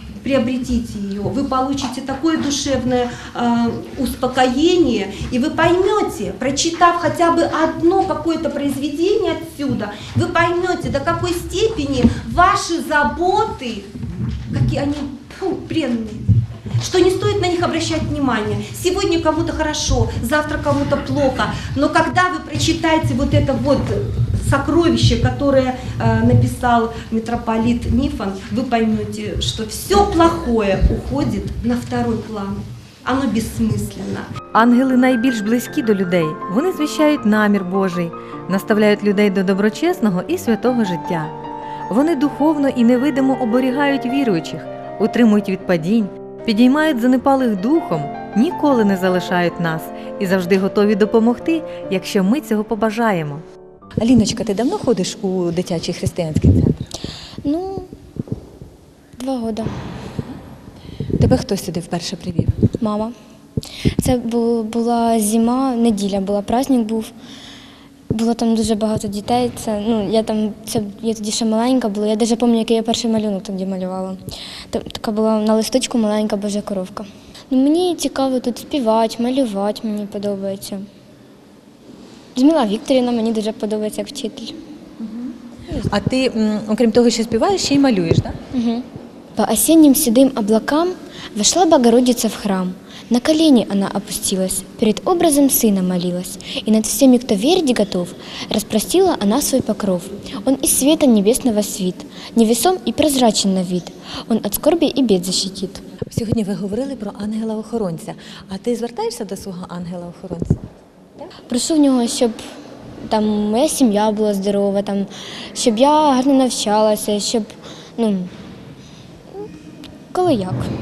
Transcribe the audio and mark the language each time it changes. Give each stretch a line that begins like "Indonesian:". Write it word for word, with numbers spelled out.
Russian: Приобретите ее, вы получите такое душевное э, успокоение, и вы поймете, прочитав хотя бы одно какое-то произведение отсюда, вы поймете, до какой степени ваши заботы, какие они фу, бренные, что не стоит на них обращать внимание. Сегодня кому-то хорошо, завтра кому-то плохо, но когда вы прочитаете вот это вот сокровище, которое э, написал митрополит Нифон, вы поймете, что все плохое уходит на второй план. Оно бессмысленно.
Ukrainian: Ангели найбільш близькі до людей. Вони звіщають намір Божий, наставляють людей до доброчесного і святого життя. Вони духовно і невидимо оберігають віруючих, утримують від падінь, підіймають занепалих духом, ніколи не залишають нас і завжди готові допомогти, якщо ми цього побажаємо. Аліночка, ти давно ходиш у дитячий християнський центр? Ну, два роки. Тебе хто сюди вперше привів? Мама. Це була зима, неділя була,
Russian: праздник
Ukrainian: був. Було там дуже багато дітей. Це, ну, я, там, це, я тоді ще маленька була. Я навіть пам'ятаю, який я перший малюнок тоді малювала. Така була на листочку маленька божа коровка. Ну, мені цікаво тут співати, малювати, мені подобається. Людмила Вікторівна мені дуже подобається як вчитель. А ти, окрім того, що співаєш, ще й малюєш, так? Угу.
Russian: По осенним седым облакам вошла Богородица в храм. На колени она опустилась, перед образом Сына молилась. И над всеми, кто верить готов, распростила она свой покров. Он из света небесного свит, невесом и прозрачен на вид. Он от скорби и бед защитит.
Ukrainian: Сьогодні ви говорили про ангела-охоронця. А ти звертаєшся до свого ангела-охоронця? Прошу в нього, щоб там моя сім'я була здорова, там, щоб я гарно навчалася, щоб, ну, коли як.